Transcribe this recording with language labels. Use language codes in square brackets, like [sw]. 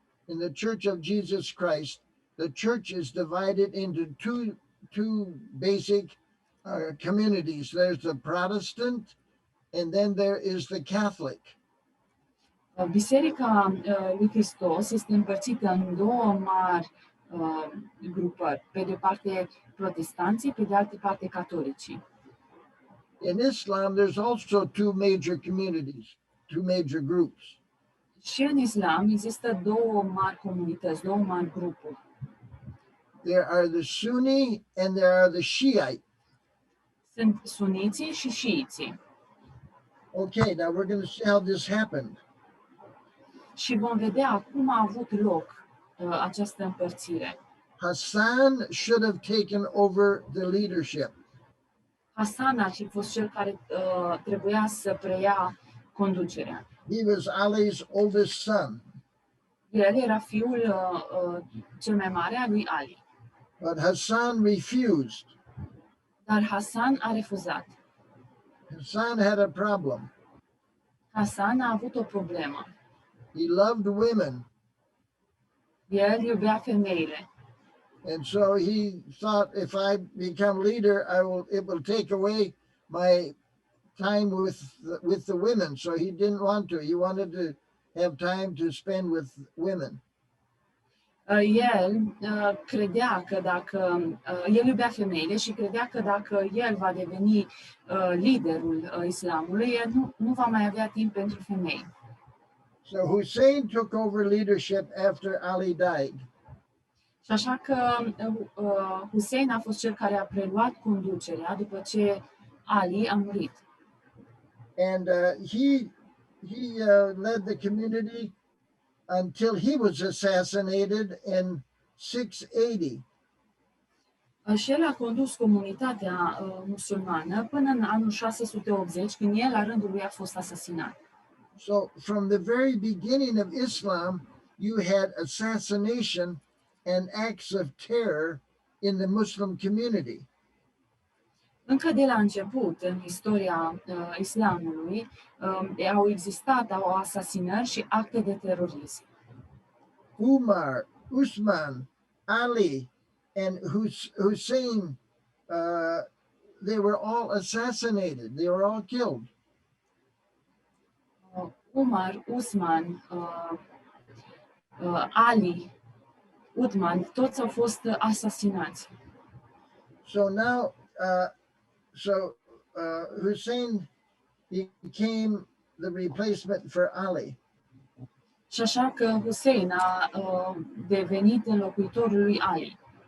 [en] In the church of Jesus Christ, the church is divided into two basic communities. There's the Protestant, and then there is the Catholic. [ro] Biserica lui Hristos este împărțită în 2 mari grupări, pe de o parte protestanții, pe de altă parte catolicii. [en] In Islam, there's also 2 major communities, 2 major groups. [ro] Și în islam există două mari comunități, două mari grupuri. [en] There are the Sunni and there are the Shiite. [ro] Sunt suniții și șiiții. [en] Okay, now we're going to see how this happened. [ro] Și vom vedea cum a avut loc această împărțire. [en] Hassan should have taken over the leadership. [ro] Hasan ar fi fost cel care trebuia să preia conducerea. [en] He was Ali's oldest son, [ro] El era fiul cel mai mare al lui Ali. [en] but Hassan refused. [ro] Dar Hasan a refuzat. [en] Hassan had a problem. [ro] Hasan a avut o problemă. [en] He loved women, [ro] El iubea femeile. [en] and so he thought, if I become leader, it will take away my time with the women. So he didn't want to. He wanted to have time to spend with women. [ro] El credea că dacă el iubea femeile și credea că dacă el va deveni liderul islamului, el nu va mai avea timp pentru femei. [en] So Hussein took over leadership after Ali died. [ro] Și așa că Hussein a fost cel care a preluat conducerea după ce Ali a murit. [en] And he led the community until he was assassinated in 680. [ro] Și el a condus comunitatea musulmană până în anul 680, când el la rândul lui a fost asasinat. [en] So from the very beginning of Islam, you had assassination and acts of terror in the Muslim community. [ro] Încă de la început, în istoria islamului, au existat asasinări și acte de terorism. [en] Umar, Usman, Ali, and Hussein, they were all assassinated. They were all killed. [ro] Umar, Usman, Ali, Uthman, toți au fost asasinați. [en] So now, Hussein became the replacement for Ali. [ro] Și așa că Hussein a devenit înlocuitorul lui Ali.